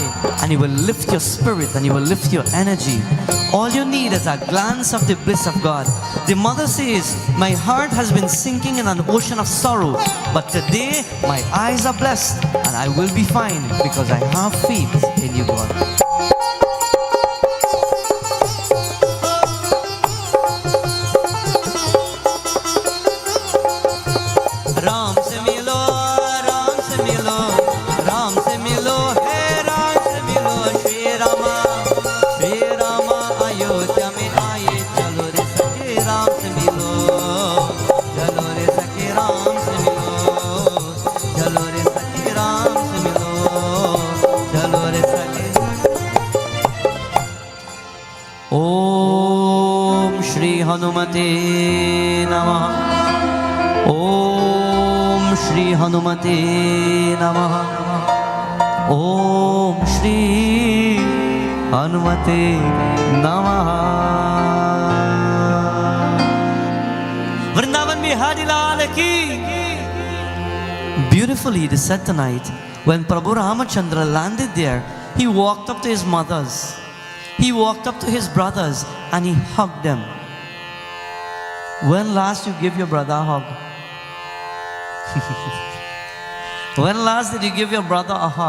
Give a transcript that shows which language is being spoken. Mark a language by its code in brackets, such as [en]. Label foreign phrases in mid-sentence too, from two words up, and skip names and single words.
[en] And he will lift your spirit and he will lift your energy. All you need is a glance of the bliss of God. The mother says, my heart has been sinking in an ocean of sorrow, but today my eyes are blessed and I will be fine because I have faith in you, God. [hi] राम से मिलो राम से मिलो हे राम से मिलो श्री रामा अयोध्या में आए चलो रे सखे राम से मिलो चलो रे सखे राम से मिलो चलो रे सखे राम से मिलो चलो रे सखे [sa] ओम श्री हनुमते नमः ओम श्री हनुमते नमः ओम श्री हनुमते नमः [hi] वृंदावन बिहारी लाल की [en] Beautifully it is said tonight, when Prabhu Ramachandra landed there, he walked up to his mothers, he walked up to his brothers and he hugged them. When last you give your brother a hug? When last did you give your brother a hug?